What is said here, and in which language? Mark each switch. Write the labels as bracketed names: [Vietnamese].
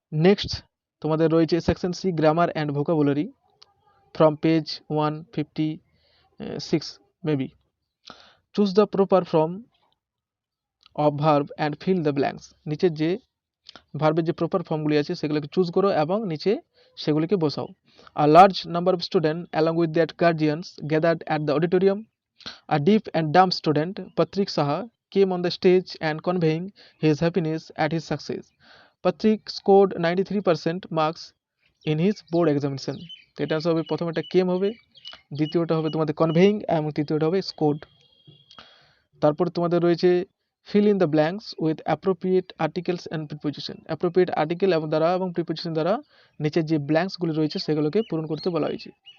[English] next [Bangla] তোমাদের রয়েছে [English] Section C grammar and vocabulary from page 156 maybe. Choose the proper form of verb and fill the blanks. [Bangla] নিচের যে ভার্বের যে proper ফর্মগুলি আছে সেগুলোকে চুজ করো এবং নিচে সেগুলিকে বসাও। [English] A large number of student along with that guardians gathered at the auditorium. A deaf and dumb student Patrik Saha came on the stage and conveying his happiness at his success. Patrik scored 93% marks in his board examination. [Bangla] তো এটা হবে প্রথমটা কেম হবে, দ্বিতীয়টা হবে তোমাদের conveying এবং তৃতীয়টা হবে স্কোর্ড। তারপর তোমাদের রয়েছে [English] Fill in the blanks with appropriate articles and preposition. [Bangla] Appropriate article এবং দ্বারা এবং প্রিপোজিশন দ্বারা নিচের যে ব্ল্যাঙ্কসগুলি রয়েছে সেগুলোকে পূরণ করতে বলা হয়েছে।